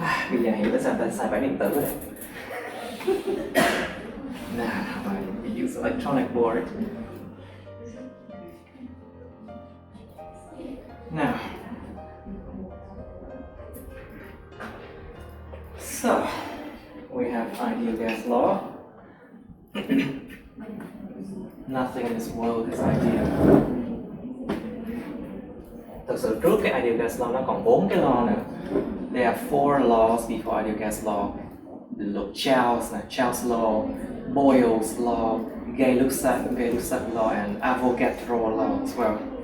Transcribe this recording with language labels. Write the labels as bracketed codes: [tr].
[vi] Bây giờ hiểu tại sao ta xài bản điện tử rồi. [en] Now I use electronic board. Now, so we have ideal gas law. Nothing in this world is ideal. [vi] Thực sự trước cái ideal gas law nó còn 4 cái law nữa. [en] There are 4 laws before ideal gas law. Child's law, Boyle's law, Gay-Lussac law, and Avogadro law as well.